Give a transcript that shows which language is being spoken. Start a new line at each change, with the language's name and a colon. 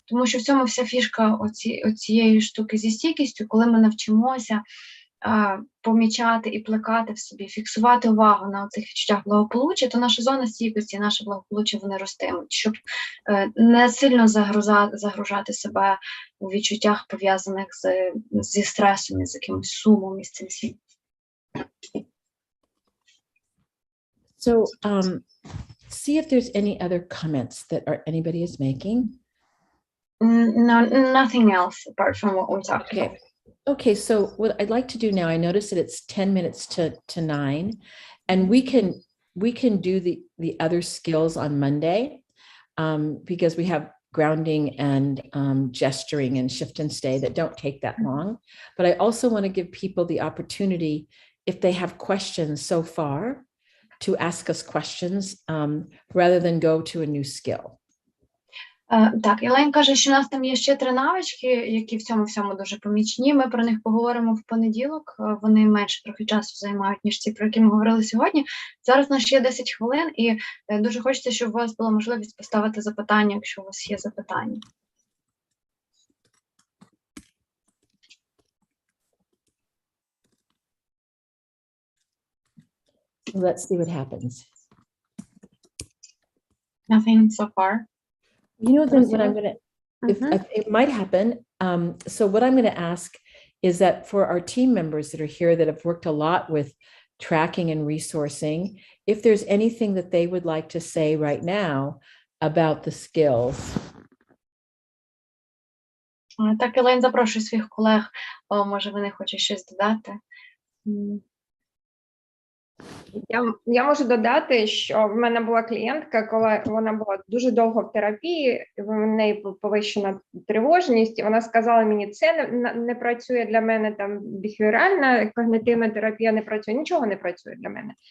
Ukrainian: Тому що в цьому вся фішка оцієї штуки зі стійкістю, коли ми навчимося помічати і плекати в собі, фіксувати увагу на цих відчуттях благополуччя, то наша зона стійкості і наше благополуччя, вони ростимуть, щоб не сильно загружати себе у відчуттях, пов'язаних зі стресом, і з якимось сумом, і з цим світом.
English: So see if there's any other comments that anybody is making. No, nothing else apart from what we talked about. Okay, so what I'd like to do now, I noticed that it's 10 minutes to 9, and we can do the other skills on Monday, because we have grounding and gesturing and shift and stay that don't take that long. But I also want to give people the opportunity, if they have questions so far, to ask us questions rather than go to a new skill.
Ukrainian: Так, Елейн каже, що у нас там є ще 3 навички, які в цьому всьому дуже помічні. Ми про них поговоримо в понеділок. Вони менше трохи часу займають, ніж ті, про які ми говорили сьогодні. Зараз у нас ще є 10 хвилин, і дуже хочеться, щоб у вас була можливість поставити запитання, якщо у вас є запитання.
English: Let's see what happens. Nothing so far. You know, then what I'm going to, if it might happen. So what I'm going to ask is that for our team members that are here that have worked a lot with tracking and resourcing, if there's anything that they would like to say right now about the skills.
Ukrainian: Так, Елейн запрошує своїх колег, може вони хочуть щось додати. Я можу додати, що в мене була клієнтка, коли вона була дуже довго в терапії, в неї повищена тривожність, і вона сказала мені, це не працює для мене, там біхевіоральна когнитивна терапія не працює, нічого не працює для мене.